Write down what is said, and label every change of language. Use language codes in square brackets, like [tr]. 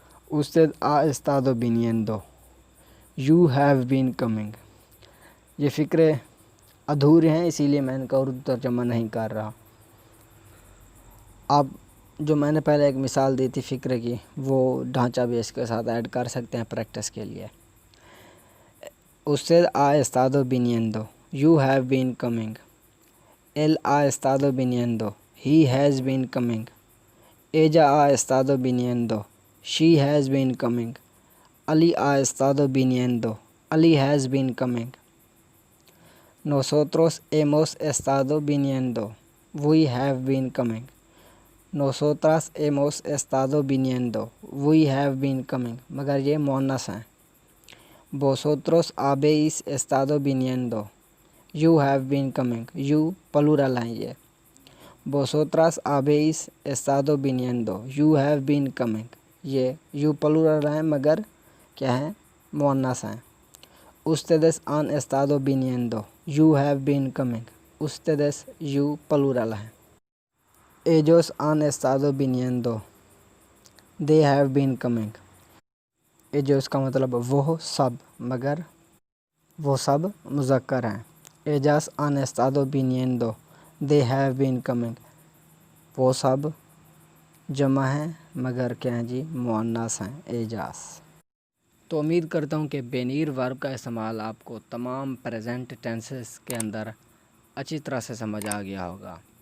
[es] उससे आ एस्तादो विनिएंदो. [en] You have been coming. [hi] ये फ़िक्रे अधूरे हैं, इसीलिए मैं इनका उर्दू तर्जमा नहीं कर रहा। आप जो मैंने पहले एक मिसाल दी थी फ़िक्रे की, वो ढांचा भी इसके साथ ऐड कर सकते हैं प्रैक्टिस के लिए। [es] Usted ha estado viniendo. [en] You have been coming. [es] Él ha estado viniendo. [en] He has been coming. [es] Ella ha estado viniendo. [en] She has been coming. [es] Ali ha estado viniendo. [en] Ali has been coming. [es] Nosotros hemos estado viniendo. [en] We have been coming. [es] Nosotras hemos estado viniendo. [en] We have been coming. [hi] मगर ये मुअन्नस हैं। [es] Vosotros habéis estado viniendo. [en] You have been coming. [hi] You plural हैं ये। [es] Vosotras habéis estado viniendo. [en] You have been coming. [hi] ये you plural हैं मगर क्या हैं, मुअन्नस हैं। [es] Ustedes han estado viniendo. [en] You have been coming. [es] Ustedes you plural हैं। Ellos han estado viniendo. [en] They have been coming. [hi] Ellos का मतलब वो सब, मगर वो सब मुज़क्कर हैं। [es] Ellas han estado viniendo. [en] They have been coming. [hi] वो सब जमा हैं मगर क्या हैं जी, मुअन्नस हैं, एजास। तो उम्मीद करता हूँ कि बेनीर वर्ब का इस्तेमाल आपको तमाम प्रेजेंट टेंसेस के अंदर अच्छी तरह से समझ आ गया होगा।